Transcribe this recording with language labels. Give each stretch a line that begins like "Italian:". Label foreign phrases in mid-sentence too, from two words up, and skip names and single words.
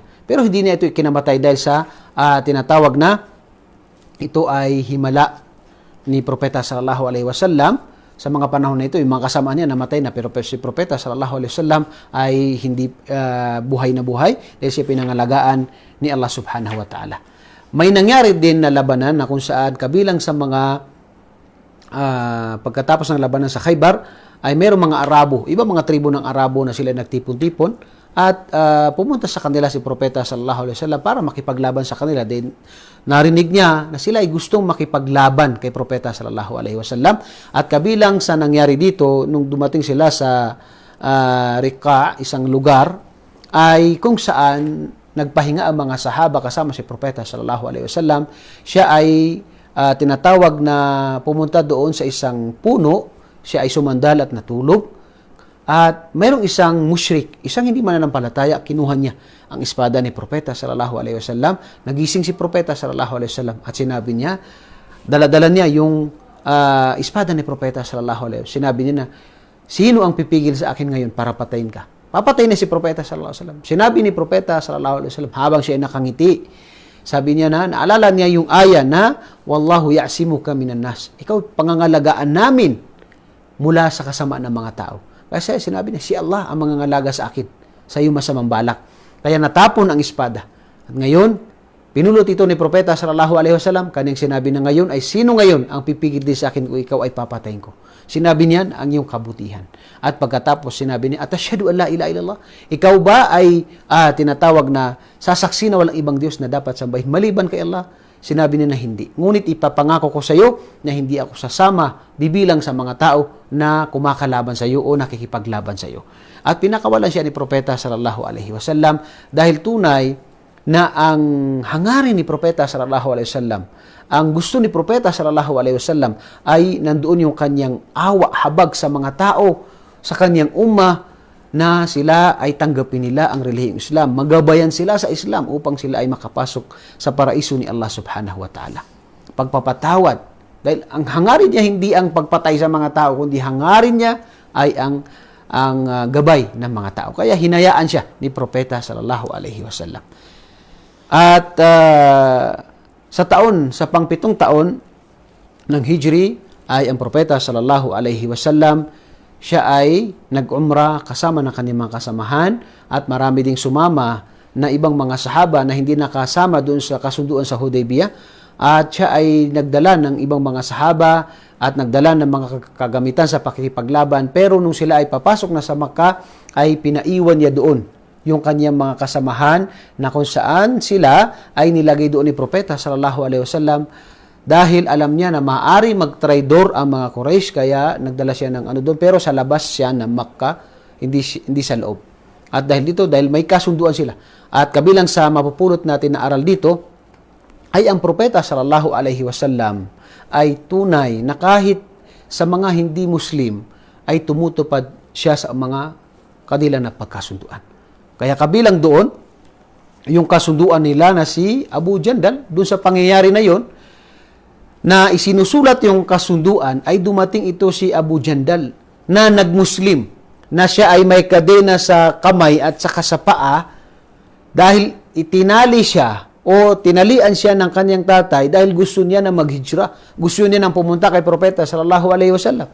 Filipino: Pero hindi niya ito ikinamatay dahil sa tinatawag na ito ay himala ni Propeta
Arabic: صلى الله عليه وسلم.
Filipino: Sa mga panahon na ito, yung mga kasama niya namatay na, pero si Propeta
Arabic: صلى الله عليه وسلم
Filipino: ay hindi buhay na buhay dahil siya pinangalagaan ni Allah
Arabic: سبحانه وتعالى.
Filipino: May nangyari din na labanan na kung saan kabilang sa mga pagkatapos ng labanan sa Khaybar ay mayroong mga Arabo, iba mga tribo ng Arabo na sila nagtipon-tipon at pumunta sa kanila si Propeta
Arabic: صلى الله عليه وسلم
Filipino: para makipaglaban sa kanila. Then narinig niya na sila ay gustong makipaglaban kay Propeta
Arabic: صلى الله عليه وسلم
Filipino: at kabilang sa nangyari dito nung dumating sila sa Riqa, isang lugar ay kung saan nagpahinga ang mga sahaba kasama si Propeta sallallahu alaihi wasallam. Siya ay tinatawag na pumunta doon sa isang puno, siya ay sumandal at natulog. At mayroong isang mushrik, isang hindi mananampalataya, kinuha niya ang espada ni Propeta
Arabic: صلى الله عليه وسلم.
Filipino: Nagising si Propeta
Arabic: صلى الله عليه وسلم
Filipino: at sinabi niya, dala-dala niya yung espada ni Propeta
Arabic: صلى الله عليه وسلم.
Filipino: Sinabi niya na, sino ang pipigil sa akin ngayon para patayin ka? Papatayin na si Propeta
Arabic: صلى الله عليه وسلم.
Filipino: Sinabi ni Propeta
Arabic: صلى الله عليه وسلم
Filipino: habang siya ay nakangiti. Sabi niya na, naalala niya yung aya na,
Arabic: والله يعصمك من الناس.
Filipino: Ikaw, pangangalagaan namin mula sa kasama ng mga tao. Kasi sinabi niya, si Allah ang mangangalaga sa akin, sa iyong masamang balak. Kaya natapon ang espada. At ngayon, pinulot ito ni Propeta
Arabic: صلى الله عليه وسلم.
Filipino: Kanyang sinabi na ngayon ay, sino ngayon ang pipigil din sa akin kung ikaw ay papatayin ko? Sinabi niyan ang iyong kabutihan. At pagkatapos sinabi niya,
Arabic: أتشهد أن لا إله إلا الله.
Filipino: Ikaw ba ay tinatawag na sasaksi na walang ibang Diyos na dapat sambahin maliban kay Allah? Sinabi niya na hindi. Ngunit ipapangako ko sa iyo na hindi ako sasama, bibilang sa mga tao na kumakalaban sa iyo o nakikipaglaban sa iyo. At pinakawalan siya ni Propeta
Arabic: صلى الله عليه وسلم
Filipino: dahil tunay na ang hangarin ni Propeta
Arabic: صلى الله عليه وسلم,
Filipino: ang gusto ni Propeta
Arabic: صلى الله عليه وسلم
Filipino: ay nandoon yung kanyang awa, habag sa mga tao, sa kanyang ummah, na sila ay tanggapin nila ang relihiyong Islam, magabayan sila sa Islam upang sila ay makapasok sa paraiso ni Allah
Arabic: سبحانه وتعالى.
Filipino: Pagpapatawad, dahil ang hangarin niya hindi ang pagpatay sa mga tao, kundi hangarin niya ay ang gabay ng mga tao. Kaya hinayaan siya ni Propeta
Arabic: صلى الله عليه وسلم.
Filipino: At sa pang-7 taon ng Hijri ay ang Propeta
Arabic: صلى الله عليه وسلم,
Filipino: siya ay nag-umrah kasama ng kanyang mga kasamahan at marami ding sumama na ibang mga sahaba na hindi nakasama doon sa kasunduan sa Hudaybiyah. At siya ay nagdala ng ibang mga sahaba at nagdala ng mga kagamitan sa pakikipaglaban. Pero nung sila ay papasok na sa Makkah, ay pinaiwan niya doon yung kanyang mga kasamahan na kung saan sila ay nilagay doon ni Propeta
Arabic: صلى الله عليه وسلم
Filipino: dahil alam niya na maaari magtraidor ang mga Quraysh, kaya nagdala siya ng doon, pero sa labas siya ng Makkah, hindi sa loob. At dahil may kasunduan sila. At kabilang sa mapupulot natin na aral dito, ay ang Propeta
Arabic: صلى الله عليه وسلم
Filipino: ay tunay na kahit sa mga hindi Muslim, ay tumutupad siya sa mga kanila na pagkasunduan. Kaya kabilang doon, yung kasunduan nila na si Abu Jandal, doon sa pangyayari na yon, na isinusulat yung kasunduan, ay dumating ito si Abu Jandal na nagmuslim, na siya ay may kadena sa kamay at saka sa paa dahil itinali siya o tinalian siya ng kanyang tatay dahil gusto niya na maghijra, gusto niya nang pumunta kay Propeta
Arabic: صلى الله عليه وسلم.